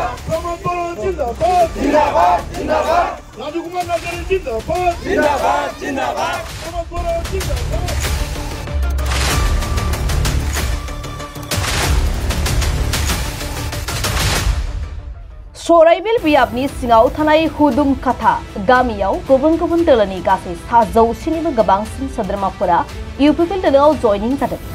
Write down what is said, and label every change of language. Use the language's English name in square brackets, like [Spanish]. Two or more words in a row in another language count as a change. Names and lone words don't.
[Bodo] প্রমোদ বড়ুয়া জিন্দাবাদ জিন্দাবাদ জিন্দাবাদ রাজকুমার নাজারি জিন্দাবাদ জিন্দাবাদ জিন্দাবাদ প্রমোদ বড়ুয়া জিন্দাবাদ सराइबिल बियाबनि सिङाव थानाय हुदुम काथा गामियाव गुबुन गुबुन दोलोनि गासै 100निबो गोबांसिन सोद्रोमाफोरा इउपिपिएल दोलोआव जयनिं जादों।